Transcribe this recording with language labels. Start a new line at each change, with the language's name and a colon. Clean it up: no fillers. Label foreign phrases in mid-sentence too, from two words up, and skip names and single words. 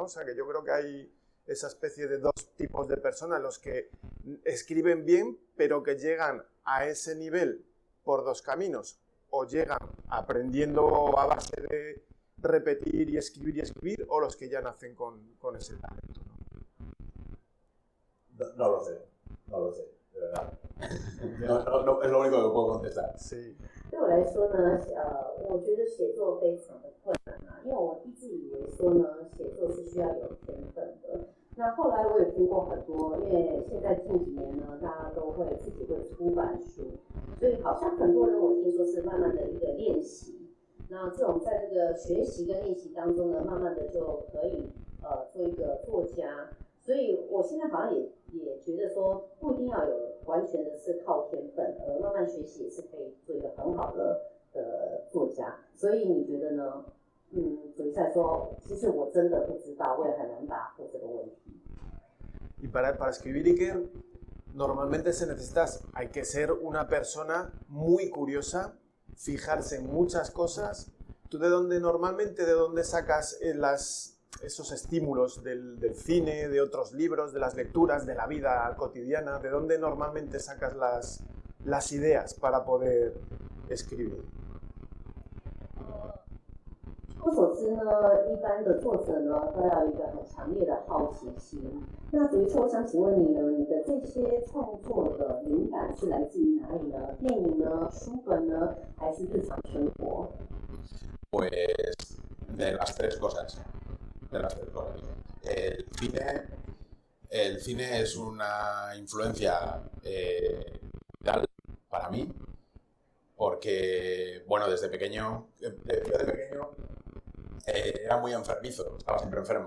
Spanish: O sea, que yo creo que hay esa especie de dos tipos de personas, los que escriben bien, pero que llegan a ese nivel por dos caminos, o llegan aprendiendo a base de repetir y escribir, o los que ya nacen con ese talento, ¿no? No lo sé, de verdad. No, es lo único que puedo contestar. Sí.
Chinese: 对我来说呢，我觉得写作非常的困难啊，因为我一直以为说呢，写作是需要有天分的。那后来我也听过很多，因为现在近几年呢，大家都会自己会出版书，所以好像很多人我听说是慢慢的一个练习。那这种在这个学习跟练习当中呢，慢慢的就可以做一个作家。所以我现在好像也觉得说，不一定要有完全的是靠天分，慢慢学习也是可以做一个很好的作家。所以你觉得呢？主义赛说，其实我真的不知道，我也很难答复这个问题。
Spanish: Y para escribir, Iker, normalmente hay que ser una persona muy curiosa, fijarse en muchas cosas. ¿Tú de dónde sacas esos estímulos del cine, de otros libros, de las lecturas, de la vida cotidiana? ¿De dónde normalmente sacas las ideas para poder escribir?
Chinese: 我所知呢，一般的作者呢，都要有一个很强烈的好奇心。那主持人，我想请问你呢，你的这些创作的灵感是来自于哪里呢？电影呢、书本呢，还是日常生活？
Spanish: Pues de las tres cosas. El cine es una influencia vital para mí, porque, bueno, desde pequeño era muy enfermizo, estaba siempre enfermo.